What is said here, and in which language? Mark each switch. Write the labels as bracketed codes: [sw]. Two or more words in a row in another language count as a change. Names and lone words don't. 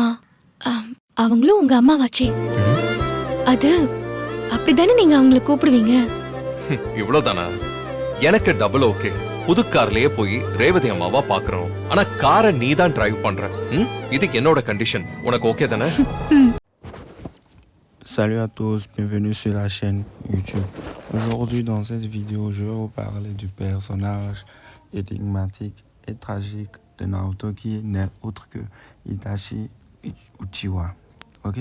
[ta] அவங்களும் உங்க அம்மாவாச்சே. அது அப்படிதானே நீங்க அவங்களை கூப்பிடுவீங்க? இவ்வளவுதானா? எனக்கு [en] double okay. [ta] புது கார்லயே போய் ரேவதி அம்மாவா பாக்குறோம். ஆனா காரை நீ தான் டிரைவ் பண்ற. இதுக்கு என்னோட கண்டிஷன். உனக்கு ஓகே தானே? [fr] Salut à tous, bienvenue sur la chaîne YouTube. Aujourd'hui dans cette vidéo, je vais vous parler du personnage énigmatique et tragique de Naruto qui n'est autre que Itachi Uchiwa. Ok?